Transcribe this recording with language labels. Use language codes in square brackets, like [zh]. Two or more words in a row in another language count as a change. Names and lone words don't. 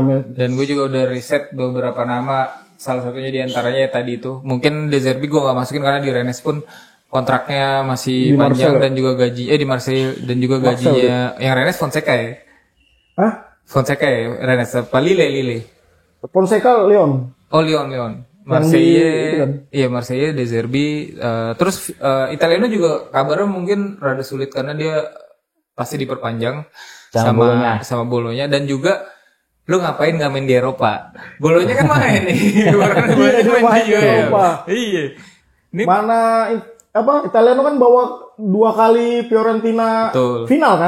[id] Dan gue juga udah riset beberapa nama, salah satunya diantaranya ya tadi itu. Mungkin De Zerbi gue gak masukin karena di Rennes pun kontraknya masih di panjang Marseille. Dan juga gaji di Marseille dan juga gajinya yang Rennes Fonseca ya. Hah? Fonseca ya Rennes apa Lille. Fonseca Lyon. Oh Lyon. Marseille, iya Marseille, De Zerbi, terus Italiano juga kabarnya mungkin rada sulit karena dia pasti diperpanjang sama Bolonya dan juga lu ngapain nggak main di Eropa? Bolonya kan main nih, main di Eropa. Iya. Ini mana Italiano kan bawa 2 kali Fiorentina final kan?